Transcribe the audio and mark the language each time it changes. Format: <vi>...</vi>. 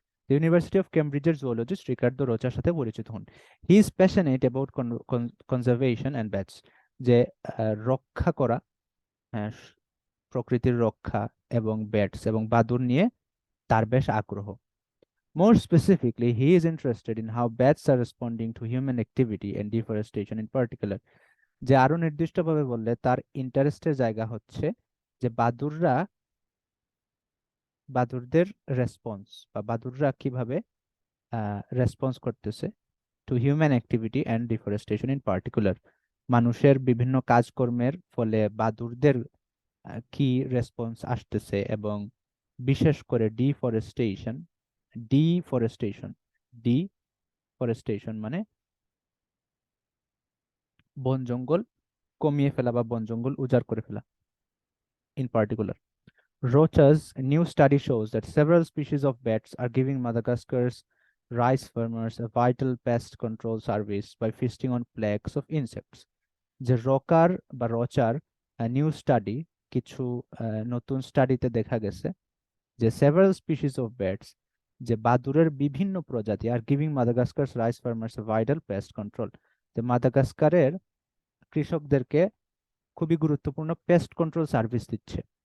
<bn>University of ক্যামব্রিজের জুওলজিস্ট Ricardo Rocher সাথে পরিচিত হন।</bn> <en>he is passionate about conservation and bats,</en> <bn>যে রক্ষা করা, হ্যাঁ, প্রকৃতির রক্ষা এবং ব্যাটস এবং বাদুড় নিয়ে তার বেশ আগ্রহ।</bn> <en>More specifically, he is interested in how bats are responding to human activity and deforestation in particular.</en> <bn>যে আরো নির্দিষ্টভাবে বললে, তার ইন্টারেস্টের জায়গা হচ্ছে যে বাদুড়দের রেসপন্স, বা বাদুড়রা কিভাবে রেসপন্স করতেছে</bn> <en>To human activity and deforestation in particular.</en> <bn>মানুষের বিভিন্ন কাজকর্মের ফলে বাদুড়দের কি রেসপন্স আসতেছে, এবং বিশেষ করে ডিফরেস্টেশন, ডিফরেস্টেশন ডিফরেস্টেশন মানে বন জঙ্গল কমিয়ে ফেলা বা বন জঙ্গল উজাড় করে ফেলা</bn> <en>in particular. Rocha's new study shows that several species of bats are giving Madagascar's rice farmers a vital pest control service by feasting on plagues of insects.</en> <bn>যে রোচার নিউ স্টাডি, কিছু নতুন স্টাডিতে দেখা গেছে যে</bn> <en>several species of bats,</en> <bn>যে বাদুড়ের বিভিন্ন প্রজাতি</bn> <en>আর giving Madagascar's rice farmers vital pest control,</en> <bn>যে মাদাগাস্কারের কৃষকদেরকে খুবই গুরুত্বপূর্ণ পেস্ট কন্ট্রোল সার্ভিস দিচ্ছে।</bn>